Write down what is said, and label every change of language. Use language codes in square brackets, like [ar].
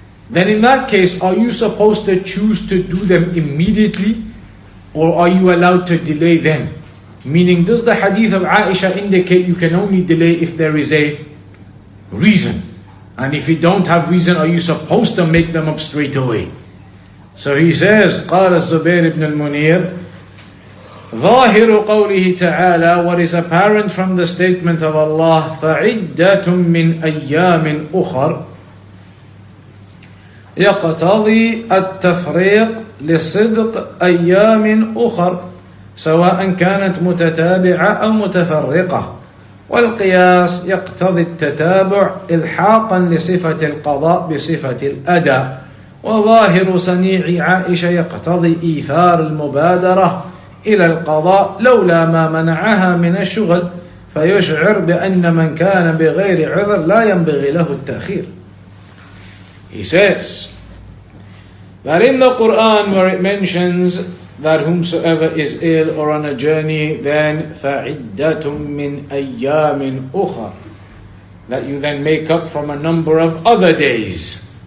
[en] then in that case, are you supposed to choose to do them immediately, or are you allowed to delay them? Meaning, does the hadith of Aisha indicate you can only delay if there is a reason? And if you don't have reason, are you supposed to make them up straight away? So he says, [ar] قال الزبير [en] ibn al-Munir, [ar] ظاهر قوله تعالى, [en] what is apparent from the statement of Allah, [ar] فَعِدَّةٌ مِّنْ أَيَّامٍ أُخَرٍ يقتضي التفريق لصدق أيام أخر سواء كانت متتابعة أو متفرقة، والقياس يقتضي التتابع إلحاقا لصفة القضاء بصفة الأداء، وظاهر صنيع عائشة يقتضي إيثار المبادرة إلى القضاء لولا ما منعها من الشغل، فيشعر بأن من كان بغير عذر لا ينبغي له التأخير. [en] He says that in the Quran, where it mentions that whomsoever is ill or on a journey, then [ar] فَعِدَّةٌ مِّنْ أَيَّامٍ أُخَرٍ, [en] that you then make up from a number of other days.